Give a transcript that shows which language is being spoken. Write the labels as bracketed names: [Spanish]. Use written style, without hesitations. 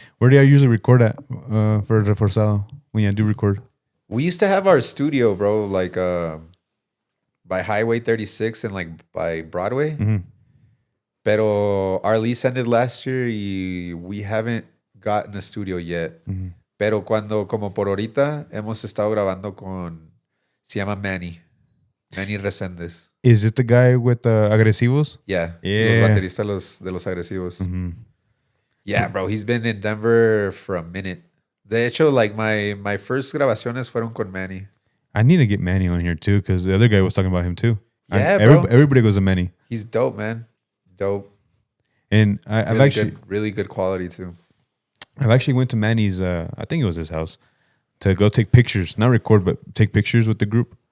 [English] Where do I usually record at for Reforzado when I do record? We used to have our studio, bro, like by Highway 36 and like by Broadway. Pero our lease ended last year y we haven't gotten a studio yet. [Spanish] Pero como por ahorita, hemos estado grabando se llama Manny Resendes. [English] Is it the guy with the agresivos? Yeah. Yeah. [Spanish] Los bateristas de los agresivos. [English] Yeah, bro, he's been in Denver for a minute. [Spanish] De hecho, [English] like my first [Spanish] grabaciones fueron con Manny. [English] I need to get Manny on here too because the other guy was talking about him too. Yeah, bro. Everybody goes to Manny. He's dope, man. Dope. And I've Really actually really good quality too. I've actually went to Manny's. I think it was his house to go take pictures, not record, but take pictures with the group.